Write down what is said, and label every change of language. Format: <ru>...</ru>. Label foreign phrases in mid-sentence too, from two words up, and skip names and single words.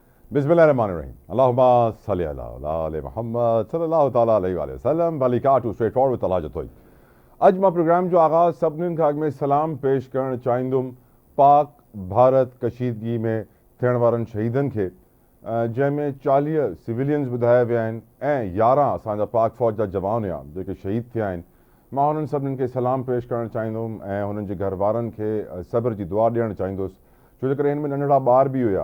<ar>بسم الله الرحمن الرحيم. اللهم صل على محمد صلى الله تعالى عليه وسلم. Balikatu straightforward with Allah jatoi.</ar> <sd>अजु में प्रोग्राम जो आगाज सभिनीनि खां अॻु में सलाम पेश करणु चाहींदुमि पाक भारत कशीदगी में थियण वारनि शहीदनि खे, जंहिंमें 40 सिविलियंस ॿुधाया विया आहिनि ऐं 11 असांजा पाक फ़ौज जा जवान हुआ जेके शहीद थिया आहिनि। मां हुननि सभिनीनि खे सलाम पेश करणु चाहींदुमि ऐं हुननि जे घर वारनि खे सब्र जी दुआ ॾियणु चाहींदुसि, छो जे करे हिन में नंढड़ा ॿार बि हुया।</sd>